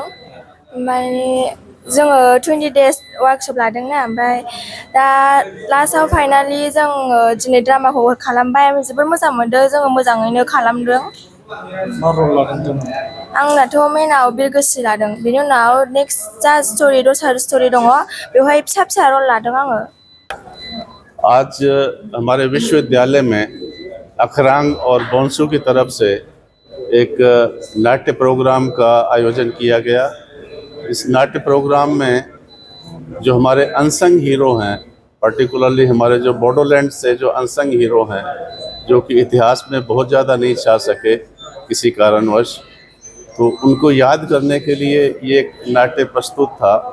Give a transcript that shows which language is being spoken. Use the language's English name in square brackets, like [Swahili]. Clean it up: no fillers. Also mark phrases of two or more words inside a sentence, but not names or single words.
[Bodo] माने जोङो 20 days वार्कशप लादोंना, ओमफ्राय दा लास्टआव फाइनालि जोङो दिनै ड्रामाखौ खालामबाय। जोबोर मोजां मोनदों, जोङो मोजाङैनो खालामदों। मा रल लादों? आंनाथ' मेनाव बिरगोस्रि लादों। बेनि उनाव नेक्स्ट जा स्ट'रि दस्रा स्ट'रि दङ बेवहाय फिसा फिसा रल लादों आङो। [Hindi] आज हमारे विश्वविद्यालय में अखरांग और बोंसू की तरफ से एक नाट्य प्रोग्राम का आयोजन किया गया। इस नाट्य प्रोग्राम में जो हमारे [English] unsung hero [Hindi] हैं, पर्टिकुलरली हमारे जो बोडोलैंड से जो [English] unsung hero [Hindi] हैं, जो कि इतिहास में बहुत ज़्यादा नहीं छा सके किसी कारणवश, तो उनको याद करने के लिए ये एक नाट्य प्रस्तुत था।